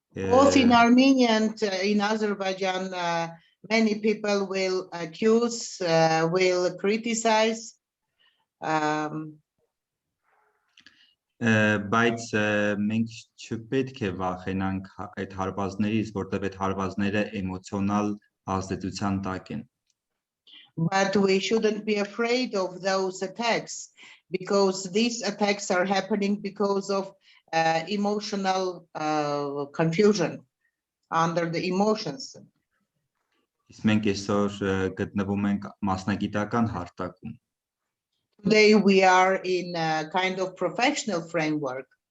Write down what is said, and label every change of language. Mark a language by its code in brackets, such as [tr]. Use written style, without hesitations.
[en] Both in Armenia and in Azerbaijan, many people will accuse, will criticize. [hy] Բայց մենք չպետք է վախենանք այդ հարվածներից, որտեղ այդ հարվածները էմոցիոնալ ազդեցության տակ են. [en] But we shouldn't be afraid of those attacks because these attacks are happening because of emotional confusion under the emotions. [hy] Իսկ մենք այսօր գտնվում ենք մասնագիտական հարթակում. [en] Today we are in a kind of professional framework.